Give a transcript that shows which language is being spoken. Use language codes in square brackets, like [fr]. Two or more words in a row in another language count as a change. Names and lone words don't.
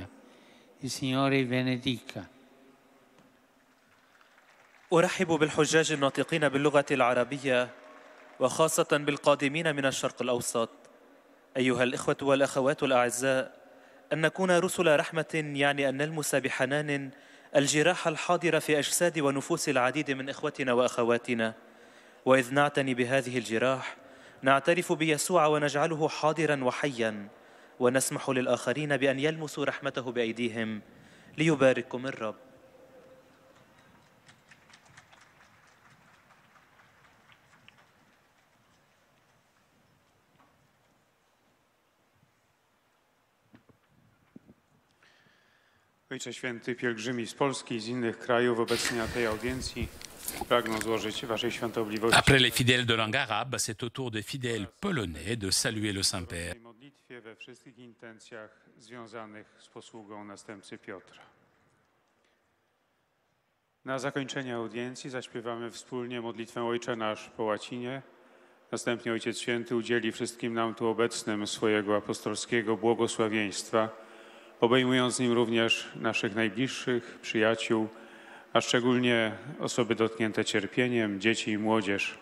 [it] Il Signore vi benedica. [ar] أرحب بالحجاج الناطقين باللغة العربية، وخاصة بالقادمين من الشرق الأوسط. أيها الإخوة والأخوات الأعزاء، أن نكون رسل رحمة يعني أن نلمس بحنان الجراح الحاضرة في أجساد ونفوس العديد من إخوتنا وأخواتنا، وإذ نعتني بهذه الجراح نعترف بيسوع ونجعله حاضرا وحيا، ونسمح للآخرين بأن يلمسوا رحمته بأيديهم. ليبارككم الرب. [pl] Ojcze Święty, pielgrzymi z Polski i z innych krajów obecni na tej audiencji pragną złożyć Waszej Świątobliwości. [fr] Après les fidèles de langue arabe, c'est au tour des fidèles polonais de saluer le Saint-Père. [pl] W modlitwie we wszystkich intencjach związanych z posługą następcy Piotra. Na zakończenie audiencji zaśpiewamy wspólnie modlitwę Ojcze Nasz po łacinie. Następnie Ojciec Święty udzieli wszystkim nam tu obecnym swojego apostolskiego błogosławieństwa, obejmując nim również naszych najbliższych, przyjaciół, a szczególnie osoby dotknięte cierpieniem, dzieci i młodzież.